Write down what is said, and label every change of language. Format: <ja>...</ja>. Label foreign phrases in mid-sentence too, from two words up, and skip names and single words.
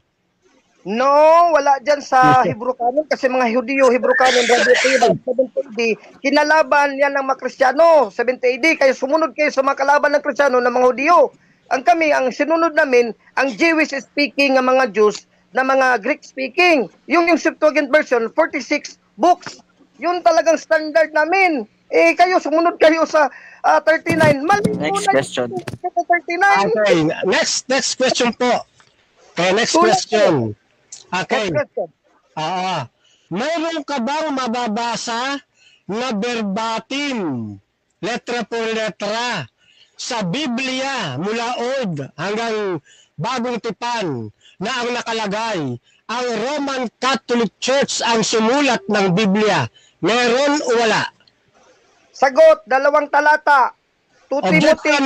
<tl>No, wala dyan sa</tl> <en>Hebrew canon</en> <tl>kasi mga Hudyo,</tl> <en>Hebrew canon,</en> <tl>70 AD, kinalaban yan ng mga Kristiyano, 70 AD, kaya sumunod kayo sa mga kalaban ng Kristiyano ng mga Hudyo. Ang sinunod namin, ang</tl> <en>Jewish speaking</en> <tl>ng mga Jews, na mga</tl> <en>Greek speaking.</en> <tl>Yung</tl> <en>Septuagint version,</en> <tl>46 books. Yun talagang standard namin. Kayo, sumunod kayo sa 39.</tl> <en>Next question. 39. Okay, next question po. Okay, next question. Okay. Next question.</en> <tl>Mayroon ka bang mababasa na verbatim,</tl> <es>letra por letra,</es> <tl>sa Biblia mula Old hanggang Bagong Tipan na ang nakalagay, ang Roman Catholic Church ang sumulat ng Biblia? Meron o wala? Sagot, 2 talata. 2 Objection,</tl>